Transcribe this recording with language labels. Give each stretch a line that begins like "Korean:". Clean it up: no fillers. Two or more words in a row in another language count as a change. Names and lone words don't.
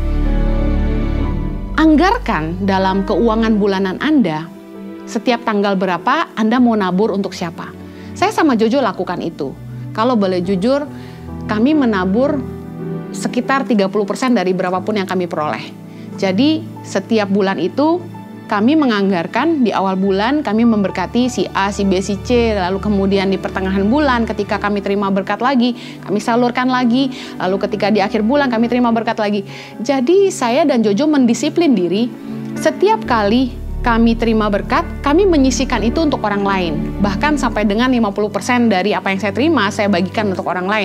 Indonesian: Anggarkan dalam keuangan bulanan Anda, setiap tanggal berapa Anda mau nabur untuk siapa. Saya sama Jojo lakukan itu. Kalau boleh jujur, kami menabur sekitar 30% dari berapapun yang kami peroleh. Jadi setiap bulan itu kami menganggarkan di awal bulan, kami memberkati si A, si B, si C, lalu kemudian di pertengahan bulan ketika kami terima berkat lagi, kami salurkan lagi, lalu ketika di akhir bulan kami terima berkat lagi. Jadi saya dan Jojo mendisiplin diri, setiap kali kami terima berkat, kami menyisihkan itu untuk orang lain. Bahkan sampai dengan 50% dari apa yang saya terima, saya bagikan untuk orang lain.